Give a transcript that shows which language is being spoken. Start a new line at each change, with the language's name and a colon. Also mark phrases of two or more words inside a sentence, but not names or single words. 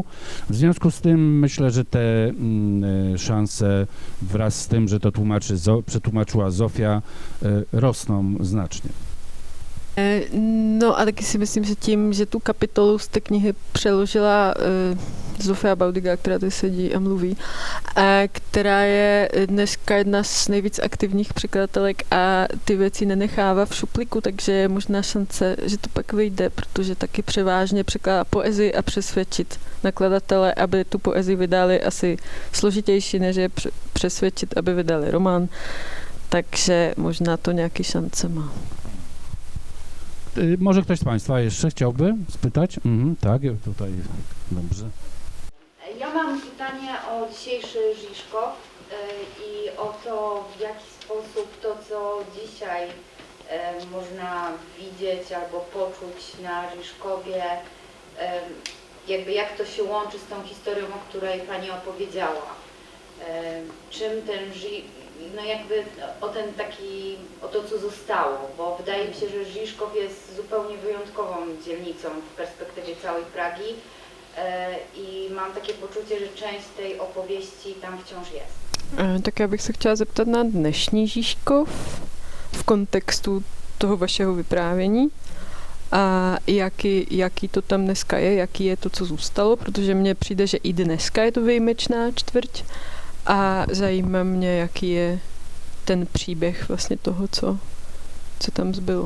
Polish: W związku z tym myślę, że te szanse wraz z tym, że to przetłumaczyła Zofia, rosną znacznie.
Czech: No a taky si myslím, že tím, že tu kapitolu z té knihy přeložila Zofia Bałdyga, která tady sedí a mluví, která je dneska jedna z nejvíc aktivních překladatelek a ty věci nenechává v šuplíku, takže je možná šance, že to pak vyjde, protože taky převážně překládá poezii a přesvědčit nakladatele, aby tu poezii vydali asi složitější, než je přesvědčit, aby vydali román, takže možná to nějaký šance má.
Polish: Może ktoś z Państwa jeszcze chciałby spytać? Tak, tutaj, dobrze. Ja mam pytanie o dzisiejszy Žižkov i o to, w jaki sposób to, co dzisiaj można widzieć albo poczuć na Žižkovie, jakby jak to się łączy z tą historią, o której Pani opowiedziała. Czym ten no jakby o to, co zostało, bo wydaje mi się, że Žižkov jest zupełnie wyjątkową dzielnicą w perspektywie całej Pragi i mam takie poczucie, że część tej opowieści tam wciąż jest.
Czech: Tak já bych se chtěla zeptat na dnešní Žižkov v kontextu toho vašeho vyprávění a jaký to tam dneska je, jaký je to, co zůstalo, protože mně přijde, že i dneska je to výjimečná čtvrť a zajímá mě, jaký je ten příběh vlastně toho, co tam zbylo.